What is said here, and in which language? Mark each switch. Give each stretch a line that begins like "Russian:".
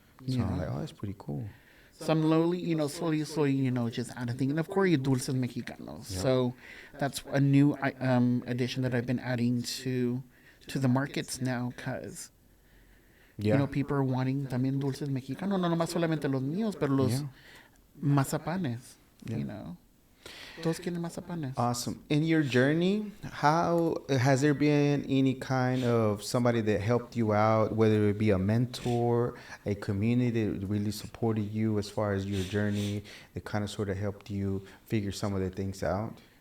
English: So I'm like, oh, that's pretty cool. So I'm slowly, just adding things. And of course, your dulces mexicanos. Yep. So that's a new addition that I've been adding to the markets now because, people are wanting
Spanish: también dulces mexicanos. No nomás solamente los míos, pero los mazapanes, Todos quieren mazapanes.
English: Awesome. In your journey, how has there been any kind of somebody that helped you out, whether it be a mentor, a community that really supported you as far as your journey, that kind of sort of helped you figure some of the things out?